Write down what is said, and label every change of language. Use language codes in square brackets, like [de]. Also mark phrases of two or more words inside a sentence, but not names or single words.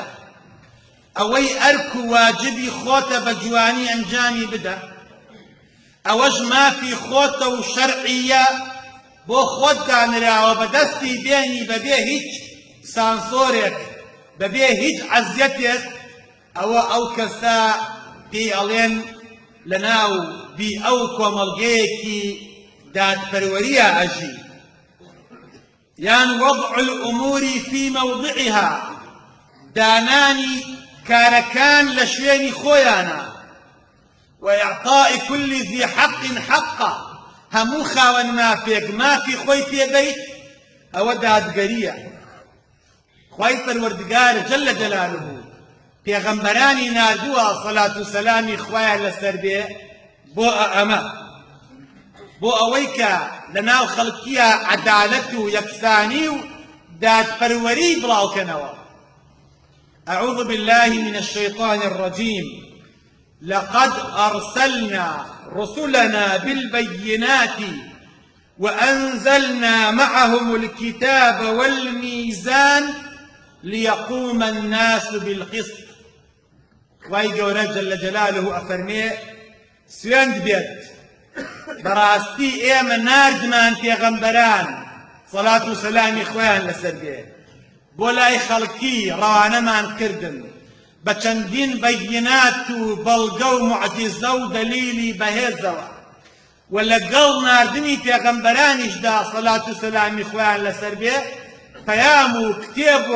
[ckb] ئەوەی ئەرک و واجبی خۆتە بە جوانی ئەنجامی بدە، ئەوەش مافی خۆتە و شەرعیە بۆ خۆت دانراوە بە دەستی بێنی بەبێ هیچ سانسۆرێک، بەبێ هیچ عەزیەتێک. ئەوە ئەو کەسە پێی ئەڵێن لەناو بی ئەو کۆمەڵگەیەکی دادپەروەریە ئەژی، یان [ar] وضع الأمور في موضعها، [ckb] دانانی کارەکان لە شوێنی خۆیانە، [ar] وإعطاء كل ذي حق حقه، [ckb] هەموو خاوەن مافێک مافی خۆی پێدەیت، ئەوە دادگەریە. خوای پەروەردگار [ar] جەل جەلالوه [ckb] پێغەمبەرانی نردووە سەڵات و سەلامی خوایە لەسەر بێ بۆ ئەمە، بۆ ئەوەی کە لەناو خەڵکیە عەدالەت و یەکسانی و دادپەروەری بڵاوکەنەوە. [ar] أعوذ بالله من الشيطان الرجيم. لقد أرسلنا رسلنا بالبينات وأنزلنا معهم الكتاب والميزان ليقوم الناس بالقسط. [ckb] خوای گەورە [ar] جەلە جەلالوه [ckb] ئەفەرمێ سوێند بێت بەڕاستی ئێمە ناردمان پێغەمبەران سەڵات و سەلامی خۆیان لەسەر بێ بۆ لای خەڵکی ڕەوانەمان کردن بە چەندین بەینات و بەڵگە و موعجزە و دەلیلی بەهێزەوە و لەگەڵ ناردنی پێغەمبەرانیشدا سەڵات و سەلامی خۆیان لەسەر بێ پەیام و کتێب و